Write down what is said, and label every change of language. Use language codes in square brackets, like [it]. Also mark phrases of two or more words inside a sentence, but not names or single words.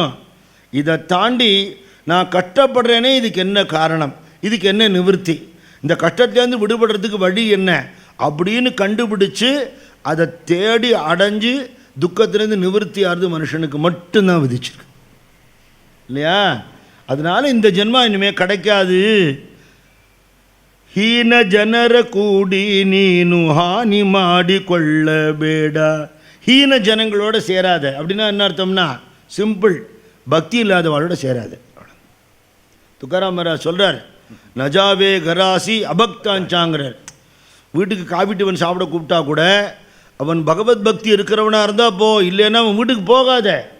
[ta] இதை தாண்டி நான் கஷ்டப்படுறேனே, இதுக்கு என்ன காரணம், இதுக்கு என்ன நிவர்த்தி, இந்த கஷ்டத்துலேருந்து விடுபடுறதுக்கு வழி என்ன அப்படின்னு கண்டுபிடிச்சு அதை தேடி அடைஞ்சு துக்கத்திலேருந்து நிவர்த்தி ஆகிறது மனுஷனுக்கு மட்டும்தான் விதிச்சிருக்கு இல்லையா? அதனால் இந்த ஜென்மா இனிமேல் கிடைக்காது. [kn] ಹೀನ ಜನರ ಕೂಡಿ ನೀನು ಹಾನಿ ಮಾಡಿಕೊಳ್ಳಬೇಡ. [ta] ஹீன ஜனங்களோட சேராத அப்படின்னா என்ன அர்த்தம்னா, சிம்பிள், பக்தி இல்லாதவாளோட சேராத. துக்காராம் மகாராஜ் சொல்கிறார், [mr] न जावे घरासी [ta] அபக்தாஞ்சாங்கிறார். வீட்டுக்கு காபி டிஃபன் சாப்பிட கூப்பிட்டா கூட அவன் பகவத் பக்தி இருக்கிறவனாக இருந்தால் போ, இல்லைன்னா அவன் வீட்டுக்கு போகாத.